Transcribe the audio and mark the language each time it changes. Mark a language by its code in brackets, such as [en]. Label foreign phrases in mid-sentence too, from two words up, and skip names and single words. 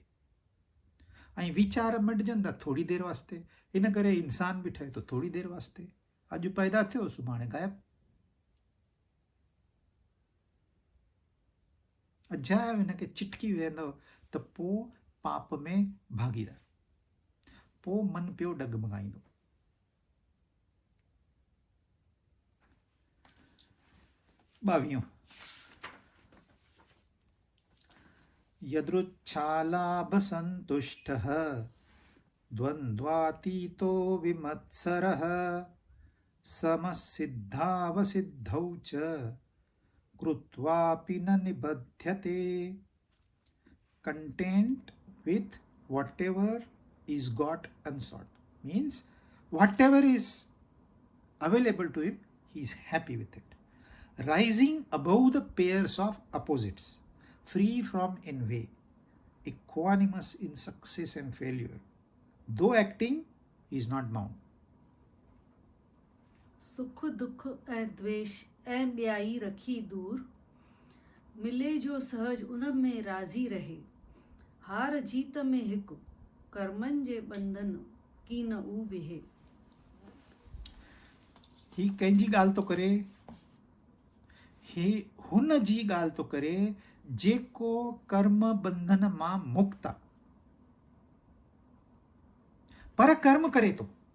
[sd] ऐं वीचार मटिजनि था थोरी देरि वास्ते, इन करे इंसान बि ठहे थो थोरी देरि वास्ते। अॼु पैदा थियो, सुभाणे गायब। अजायो हिनखे चिटकी वेंदव त पोइ पाप में भागीदार, पोइ मन पियो डगमगाईंदो। [sa] ॿावीहों, यदृच्छालाभसन्तुष्टः द्वन्द्वातीतो विमत्सरः समसिद्धावसिद्धौ च कृत्वापि न निबध्यते। [en] Content with whatever is got unsought means whatever is available to him, he is happy with it. Rising above the pairs of opposites, free from envy, equanimous in success and failure, though acting is not bound. [sd] सुख दुख ऐं द्वेष ऐं ॿियाई रखी दूर, मिले जो सहज उन में राज़ी रहे। हार जीत में हिकु, कर्मनि जे बंधन की न ऊ बिहे। ही कंहिंजी ॻाल्हि थो करे, ही हुन जी ॻाल्हि थो करे जेको कर्म बंधन मां मुक्त आहे, पर कर्म करे थो।